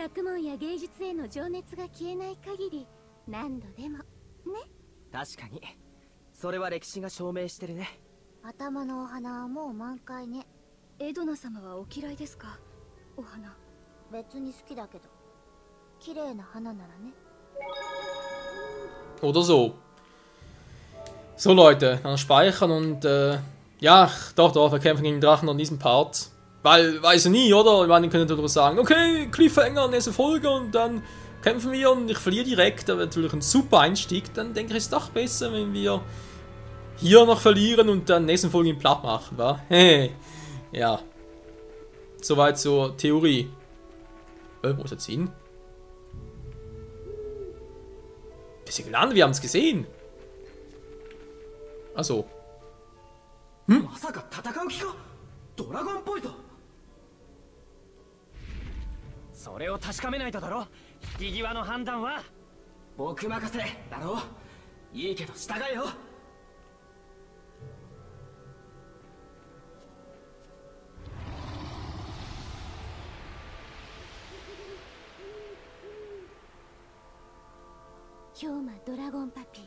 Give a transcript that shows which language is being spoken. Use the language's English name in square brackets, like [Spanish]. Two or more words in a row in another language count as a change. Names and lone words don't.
[Japanese] 学問や芸術への情熱が消えない限り何度でもね。確かにそれは歴史が証明してるね。頭のお花はもう満開ね。エドナ様はお嫌いですか？お花。別に好きだけど綺麗な花ならね。 [German] Oder so. So Leute, dann speichern und ja, doch, wir kämpfen gegen Drachen an diesem Part. Weil, weiß ich nie, oder? Ich meine, ihr könnt natürlich sagen, okay, Cliffhanger, nächste Folge und dann kämpfen wir und ich verliere direkt. Da wäre natürlich ein super Einstieg. Dann denke ich, es ist doch besser, wenn wir hier noch verlieren und dann nächste Folge ihn platt machen, wa? Hey, ja. Soweit zur Theorie. Wo ist jetzt hin? Wir sind gelandet, wir haben es gesehen. Achso. [Japanese] まさか戦う気か？ドラゴンっぽいぞ。それを確かめないとだろ。引き際の判断は僕任せだろ。いいけど従えよ。氷馬ドラゴンパピー。